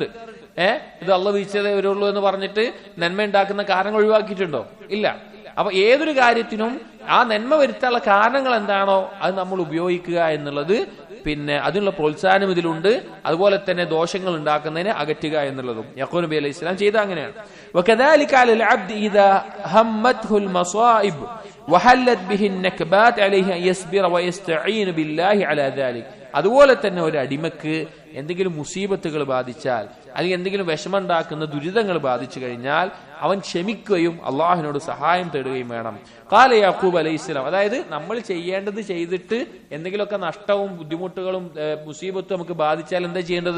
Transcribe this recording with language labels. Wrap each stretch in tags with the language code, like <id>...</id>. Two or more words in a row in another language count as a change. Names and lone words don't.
<ml>ഇത് അള്ളാഹ് വീഴ്ചതേ വരുള്ളൂ എന്ന് പറഞ്ഞിട്ട് നന്മ ഉണ്ടാക്കുന്ന കാരണങ്ങൾ ഒഴിവാക്കിയിട്ടുണ്ടോ? ഇല്ല. അപ്പൊ ഏതൊരു കാര്യത്തിനും ആ നന്മ വരുത്താനുള്ള കാരണങ്ങൾ എന്താണോ അത് നമ്മൾ ഉപയോഗിക്കുക എന്നുള്ളത്, പിന്നെ അതിനുള്ള പ്രോത്സാഹനം ഇതിലുണ്ട്. അതുപോലെ തന്നെ ദോഷങ്ങൾ ഉണ്ടാക്കുന്നതിനെ അകറ്റുക എന്നുള്ളതും യാക്കൂബ് നബി</ml> <ar>عليه السلام</ar> <ml>ചെയ്ത അങ്ങനെയാണ്.</ml> <ar>وكذلك على العبد إذا همته المصائب وحلت به النكبات عليه أن يصبر ويستعين بالله على ذلك.</ar> <ml>അതുപോലെ തന്നെ ഒരു അടിമക്ക് എന്തെങ്കിലും മുസീബത്തുകൾ ബാധിച്ചാൽ അല്ലെങ്കിൽ എന്തെങ്കിലും വിഷമമുണ്ടാക്കുന്ന ദുരിതങ്ങൾ ബാധിച്ചു കഴിഞ്ഞാൽ അവൻ ക്ഷമിക്കുകയും അള്ളാഹുവിനോട് സഹായം തേടുകയും വേണം.</ml> <ar>قال يعقوب عليه السلام.</ar> <ml>അതായത് നമ്മൾ ചെയ്യേണ്ടത് ചെയ്തിട്ട് എന്തെങ്കിലുമൊക്കെ നഷ്ടവും ബുദ്ധിമുട്ടുകളും മുസീബത്തും നമുക്ക് ബാധിച്ചാൽ എന്താ ചെയ്യേണ്ടത്?</ml>